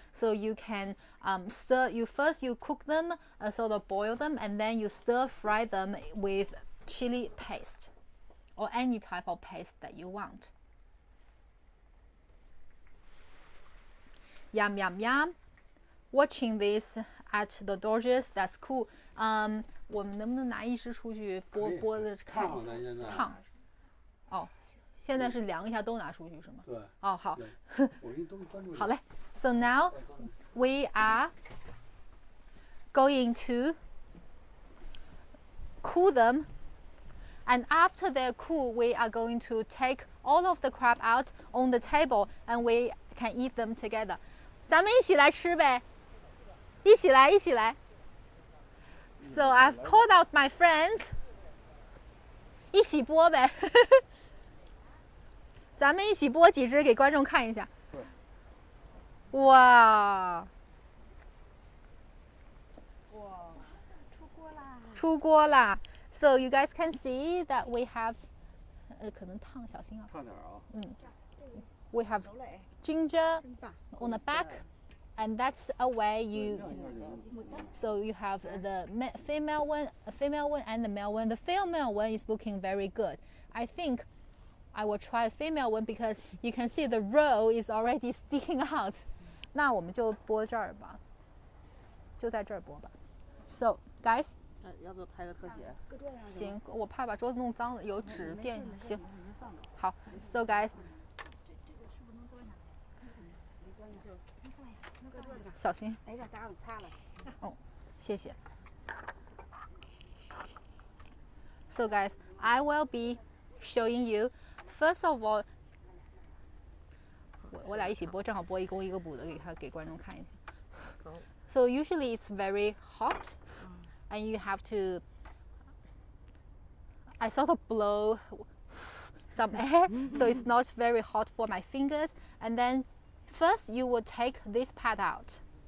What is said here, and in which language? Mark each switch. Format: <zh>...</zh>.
<en>So you can you cook them, sort of boil them, and then you stir fry them with chili paste or any type of paste that you want. Yum, yum, yum. Watching this at the Dodgers, that's cool.</en> <zh>我们能不能拿一只出去剥的看一下？烫。哦，现在是量一下都拿出去是吗？对。哦，好。我给你都端出去。好嘞。</zh> <en>So now we are going to cool them, and after they're cool, we are going to take all of the crab out on the table, and we can eat them together.</en> <zh>咱们一起来吃呗，一起来，一起来。</zh> <en>So I've called out my friends.</en> <zh>一起剥呗，咱们一起剥几只给观众看一下。哇！哇，出锅啦！出锅啦 ！</zh> <en>So you guys can see that we have，</en> <zh>可能烫，小心啊。烫点啊。</zh> <en>We have ginger on the back, and that's a way you. So you have the female one, and the male one. The female one is looking very good. I think I will try female one because you can see the roe is already sticking out.</en> <zh>那我们就剥这儿吧，就在这儿剥吧。</zh> <en>So guys.</en> <zh>要不要拍个特写？行，我怕把桌子弄脏了，有纸垫。行，好。</zh> <en>So guys.</en> <zh>小心。哎呀，打我擦了。哦，谢谢。</zh> <en>So guys, I will be showing you. First of all,</en> <zh>我俩一起播，正好播一公一个母的，给观众看一下。</zh> <en>So usually it's very hot, and you have to. I sort of blow some air, so it's not very hot for my fingers. And then first you will take this part out.</en>